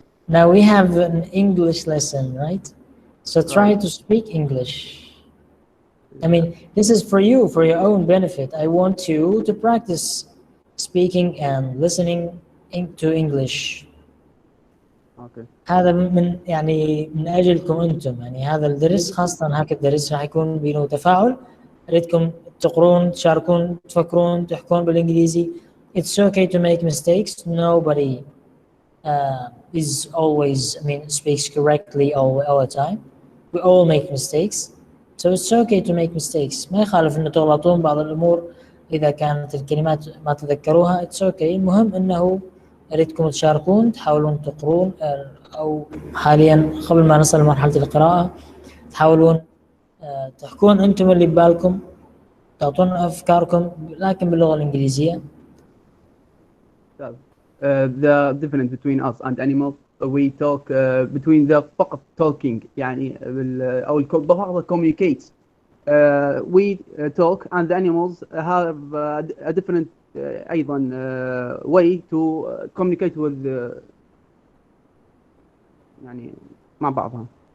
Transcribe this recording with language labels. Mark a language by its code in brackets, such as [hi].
[en] Now we have an English lesson, right? So try to speak English. I mean, this is for you, for your own benefit. I want you to practice speaking and listening to English. Okay. [ar] هذا من أجلكم أنتم. يعني هذا الدرس خاصة هاك الدرس راح يكون بينه تفاعل. أريدكم تقرون، تشاركون، تفكرون، تحكون بالإنجليزي. [en] It's okay to make mistakes. Nobody is always, speaks correctly all the time. We all make mistakes. So it's okay to make mistakes. [ar] ما يخالف إنه تغلطون بعض الأمور إذا كانت الكلمات ما تذكروها. [en] It's okay. [ar] المهم إنه أريدكم تشاركون، تحاولون تقرون، أو حاليا قبل ما نصل لمرحلة القراءة تحاولون تحكون أنتم اللي ببالكم تعطونا أفكاركم لكن باللغة الإنجليزية. [en] The difference between us and animals, we talk between the [ar] فقط [en] talking [ar] يعني أو بعض [en] communicate. We talk and the animals have a different [ar] أيضا [en] way to communicate with [ar] يعني مع بعضها.